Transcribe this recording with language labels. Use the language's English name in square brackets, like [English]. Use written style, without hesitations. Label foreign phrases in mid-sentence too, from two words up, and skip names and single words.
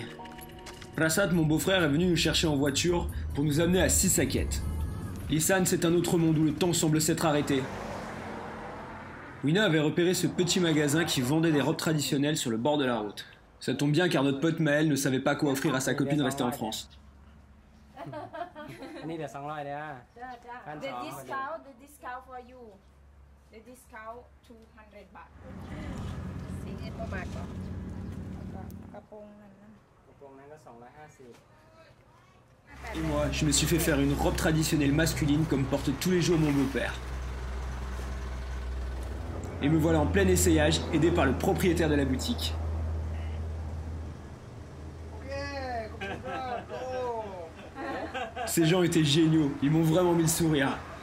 [French] Prasad, mon beau-frère, est venu nous chercher en voiture pour nous amener à Sisaket. L'Isan, c'est un autre monde où le temps semble s'être arrêté. Wina avait repéré ce petit magasin qui vendait des robes traditionnelles sur le bord de la route. Ça tombe bien car notre pote Maël ne savait pas quoi offrir à sa copine restée en France. [English] The discount for you. The discount 200 baht. [Thai] สีเอ็ดประมาณก่อนกระโปรงนั้นนะกระโปรงนั้นก็250 [French] Et moi, je me suis fait faire une robe traditionnelle masculine comme porte tous les jours mon beau-père. Et me voilà en plein essayage, aidé par le propriétaire de la boutique. Ces gens étaient géniaux, ils m'ont vraiment mis le sourire.